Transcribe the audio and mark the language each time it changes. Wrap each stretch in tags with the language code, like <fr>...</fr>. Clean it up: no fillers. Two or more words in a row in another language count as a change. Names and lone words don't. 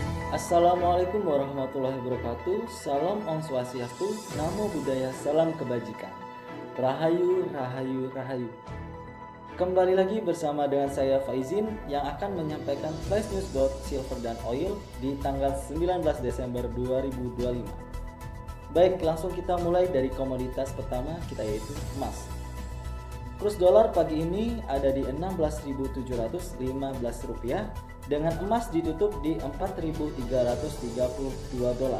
<ar>السلام عليكم ورحمة الله وبركاته.</ar> <id>Salam</id> <sa>Om Swastiastu,</sa> <pi>Namo Buddhaya,</pi> <id>salam kebajikan.</id> <jv>Rahayu, Rahayu, Rahayu.</jv> <id>Kembali lagi bersama dengan saya Faizin yang akan menyampaikan</id> <en>flash news</en> <id>silver dan oil di tanggal 19 Desember 2025. Baik, langsung kita mulai dari komoditas pertama kita yaitu emas. Kurs dolar pagi ini ada di 16.715 rupiah dengan emas ditutup di 4.332 dolar.</id>